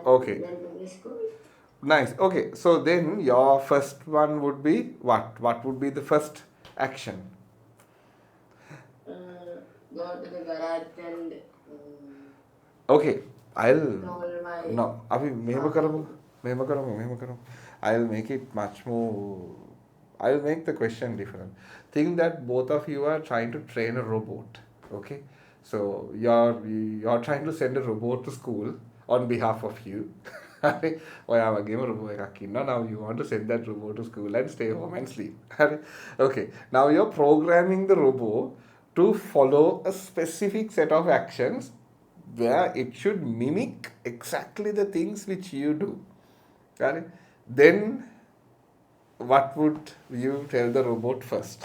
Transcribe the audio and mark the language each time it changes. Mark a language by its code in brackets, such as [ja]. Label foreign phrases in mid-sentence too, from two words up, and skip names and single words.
[en] Okay. went to the school. Nice. Okay. So then your first one would be what? What would be the first action? Go to the garage and Okay. I'll told my [si] no. Abhi මෙහෙම කරමු. [en] I'll make it much more. I'll make the question different. Think that both of you are trying to train a robot. Okay. So you're trying to send a robot to school on behalf of you. [si] ඔයාවගේම robot එකක් ඉන්නවා. [en] Now you want to send that robot to school and stay home and sleep. Okay. Now you're programming the robot to follow a specific set of actions where it should mimic exactly the things which you do. Got it? Then what would you tell the robot first?